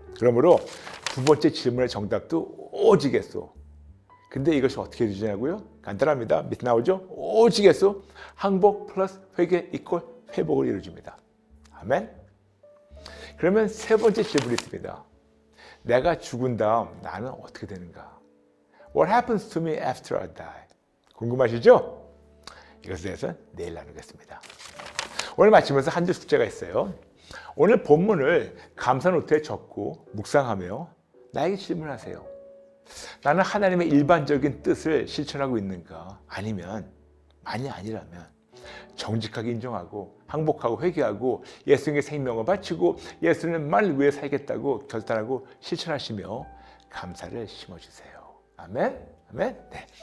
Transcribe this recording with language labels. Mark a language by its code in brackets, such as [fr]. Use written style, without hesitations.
[ko] 그러므로 두 번째 질문의 정답도 오직 예수. 근데 이것이 어떻게 되냐고요? 간단합니다. 밑에 나오죠? 오직 예수. 항복 플러스 회개 이퀄 회복을 이루어줍니다. 아멘. 그러면 세 번째 질문이 있습니다. 내가 죽은 다음 나는 어떻게 되는가? [en] What happens to me after I die? [ko] 궁금하시죠? 이것에 대해서 내일 나누겠습니다. 오늘 마치면서 한 줄 숙제가 있어요. 오늘 본문을 감사 노트에 적고 묵상하며 나에게 질문하세요. 나는 하나님의 일반적인 뜻을 실천하고 있는가? 아니면 만약 아니라면 정직하게 인정하고 항복하고 회개하고 예수님의 생명을 바치고 예수님만 위해 살겠다고 결단하고 실천하시며 감사를 심어주세요. 아멘? 아멘? 네.